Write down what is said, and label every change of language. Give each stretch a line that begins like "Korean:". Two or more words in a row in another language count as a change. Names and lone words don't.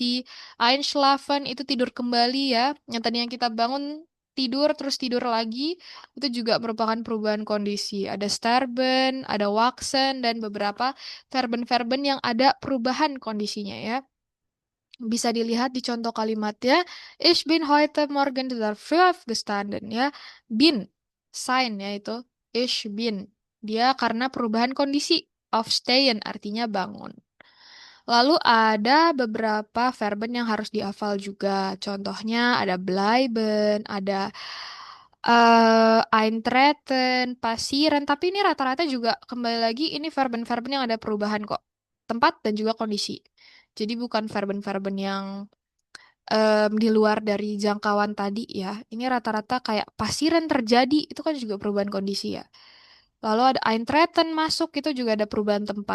Indonesian: Einschlafen itu tidur kembali ya. Yang tadinya kita bangun tidur terus tidur lagi, itu juga merupakan perubahan kondisi. Ada sterben, ada wachsen dan beberapa verben-verben yang ada perubahan kondisinya ya. Bisa dilihat di contoh kalimatnya.
German: Ich bin heute Morgen sehr früh aufgestanden ya.
Indonesian: Bin, sign ya itu.
German: Ich bin.
Indonesian: Dia karena perubahan kondisi. Aufstehen artinya bangun. Lalu ada beberapa verben yang harus dihafal juga. Contohnya ada bleiben, ada eintreten, passieren. Tapi ini rata-rata juga kembali lagi ini verben-verben yang ada perubahan kok. Tempat dan juga kondisi. Jadi bukan verben-verben yang di luar dari jangkauan tadi ya. Ini rata-rata kayak passieren terjadi, itu kan juga perubahan kondisi ya. Lalu ada eintreten masuk, itu juga ada perubahan tempat.